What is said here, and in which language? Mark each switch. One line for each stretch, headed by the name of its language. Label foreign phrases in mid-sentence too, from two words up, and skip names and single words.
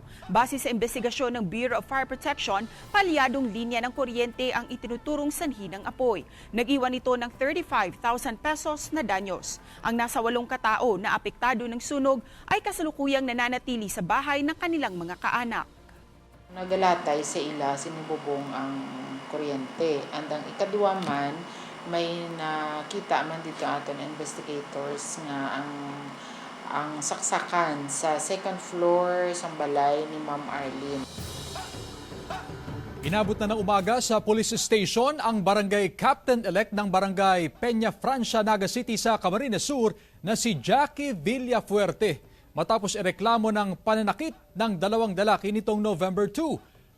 Filipino: Base sa investigasyon ng Bureau of Fire Protection, palyadong linya ng kuryente ang itinuturong sanhi ng apoy. Nag-iwan ito ng 35,000 pesos na danyos. Ang nasa 8 katao na apektado ng sunog ay kasalukuyang nananatili sa bahay ng kanilang mga kaanak.
Hiligaynon: Nagalatay sa ila, sinububong ang kuryente. And ang ikaduwa man, may nakita man dito aton investigators nga ang saksakan sa
English: second floor
Hiligaynon: sa balay ni Ma'am Arlene.
Filipino: Inabot na ng umaga sa police station ang barangay captain-elect ng barangay Peña Francia, Naga City sa Camarines Sur na si Jackie Villafuerte. Matapos ireklamo ng pananakit ng 2 lalaki nitong November 2.